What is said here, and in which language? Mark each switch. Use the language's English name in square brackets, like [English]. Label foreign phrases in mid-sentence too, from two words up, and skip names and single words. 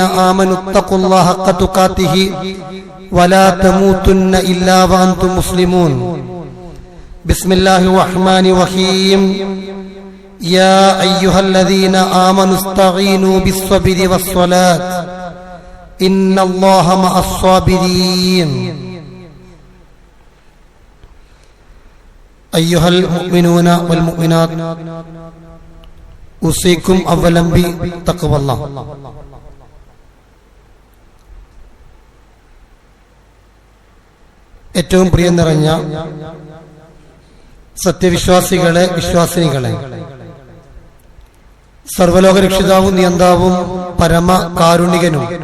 [Arabic] آمنوا اتقوا الله حق تقاته ولا تموتن إلا وأنتم مسلمون بسم الله الرحمن الرحيم يا أيها الذين آمنوا استعينوا بالصبر والصلاة إن الله مع الصابرين أيها المؤمنون والمؤمنات أوصيكم أولا بتقوى الله. [Malayalam] ഏറ്റവും പ്രിയം നിറഞ്ഞ സത്യവിശ്വാസികളെ, വിശ്വാസിനികളെ, സർവലോക രക്ഷിതാവും നിയന്താവും പരമ കാരുണികനും